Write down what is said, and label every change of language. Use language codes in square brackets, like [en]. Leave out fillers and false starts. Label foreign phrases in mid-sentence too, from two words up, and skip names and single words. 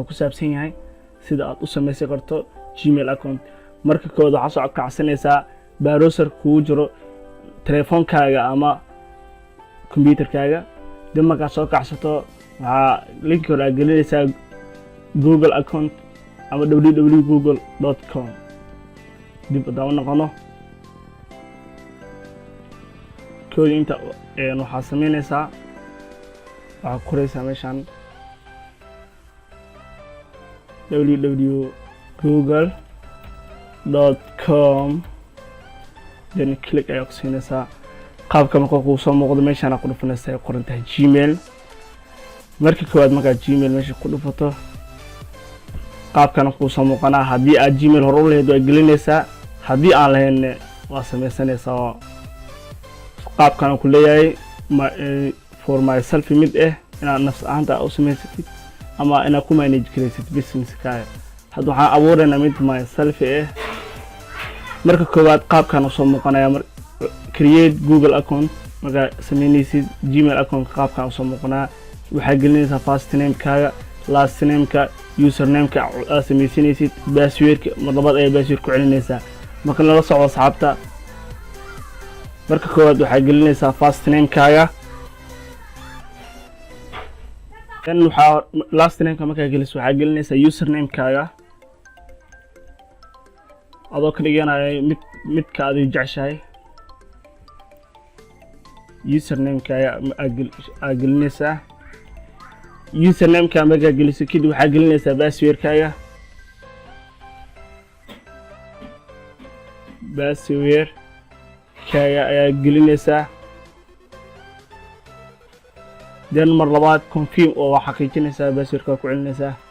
[so] ku saabsan yahay sida aad u sameeysan karto Gmail account marka kood waxa soo kacsanaysaa browser ku jiro telefoonkaaga ama computerkaaga dib marka soo kacsato waxa link hore gelinaysaa Google account ama www.google.com dib u noqono kood inta waxa sameynaysaa waxa qoraysaa meeshan www.google.com [en] then click [so] ayaa ku siinaysaa qaabka marka uu soo muuqdo meeshan aad ku dhufanaysaa ay qoran tahay Gmail marka koowaad marka Gmail meesha ku dhufato qaabkan ku soo muuqana hadii aad Gmail hore u leeyahay gelinaysaa hadii aan lahayn waa sameysanaysaa qaabkan ku leeyahay [en] for myself [so] mid ina nafs ahaanta u sameysatid ama ina ku manage kareysid business kaaga hadda waxaan abuureynaa mid myself marka koowaad qaabkan u soo muuqanaya [en] create Google account [so] marka sameynaysid Gmail account qaabkan u soo muuqanaya waxa gelinaysaa [en] first name [so] kaaga [en] last name [so] ka username ka sameynaysid password mar labaad ay password ku celinaysaa marka la socdo asxaabta marka koowaad waxa gelinaysaa [en] first name [so] kaaga kan waxa [en] last name [so] ka marka geliso waxa gelinaysaa username kaaga adoo ka dhiganayo mid ka aad jeceshahay username kaaga gelinaysaa username ka marka geliso kadib waxa gelinaysaa password kaaga ayaa gelinaysaa dan mar labaad confirm oo waxa xaqiijinaysaa passwordka ku celinaysaa